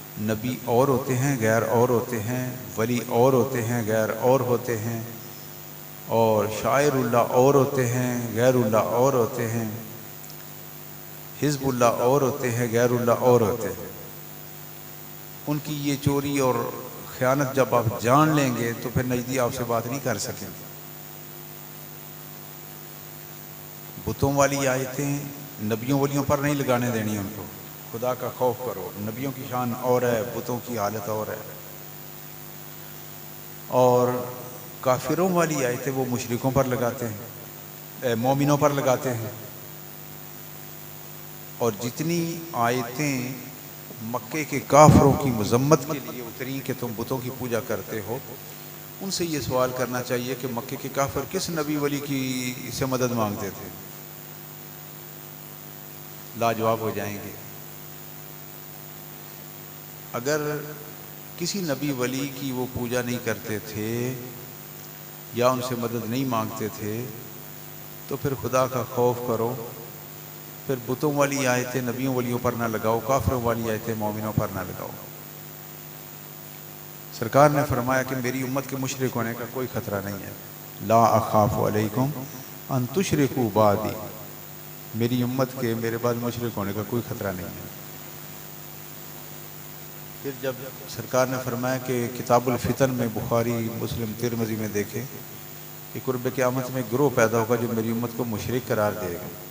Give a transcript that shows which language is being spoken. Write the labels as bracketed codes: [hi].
[ur] نبی اور ہوتے ہیں، غیر اور ہوتے ہیں، ولی اور ہوتے ہیں، غیر اور ہوتے ہیں، اور شاعر اللہ اور ہوتے ہیں، غیر اللہ اور ہوتے ہیں، حزب اللہ اور ہوتے ہیں، غیر اللہ اور ہوتے ہیں. ان کی یہ چوری اور خیانت جب آپ جان لیں گے تو پھر نجدی آپ سے بات نہیں کر سکیں گے. بتوں والی آیتیں نبیوں ولیوں پر نہیں لگانے دینی ان کو. خدا کا خوف کرو. نبیوں کی شان اور ہے، بتوں کی حالت اور ہے. اور کافروں والی آیتیں وہ مشرکوں پر لگاتے ہیں، مومنوں پر لگاتے ہیں. اور جتنی آیتیں مکے کے کافروں کی مذمت کے لیے اتری کہ تم بتوں کی پوجا کرتے ہو، ان سے یہ سوال کرنا چاہیے کہ مکے کے کافر کس نبی ولی کی سے مدد مانگتے تھے؟ لاجواب ہو جائیں گے. اگر کسی نبی ولی کی وہ پوجا نہیں کرتے تھے یا ان سے مدد نہیں مانگتے تھے تو پھر خدا کا خوف کرو. پھر بتوں والی آیتیں نبیوں ولیوں پر نہ لگاؤ، کافروں والی آیتیں مومنوں پر نہ لگاؤ. سرکار نے فرمایا کہ میری امت کے مشرک ہونے کا کوئی خطرہ نہیں ہے. [ar] لا اخاف علیکم ان تشرکوا بعدی. [ur] میری امت کے میرے بعد مشرک ہونے کا کوئی خطرہ نہیں ہے. پھر جب سرکار نے فرمایا کہ کتاب الفتن میں بخاری مسلم ترمذی میں دیکھے کہ قرب قیامت میں گروہ پیدا ہوگا جو میری امت کو مشرک قرار دے گا.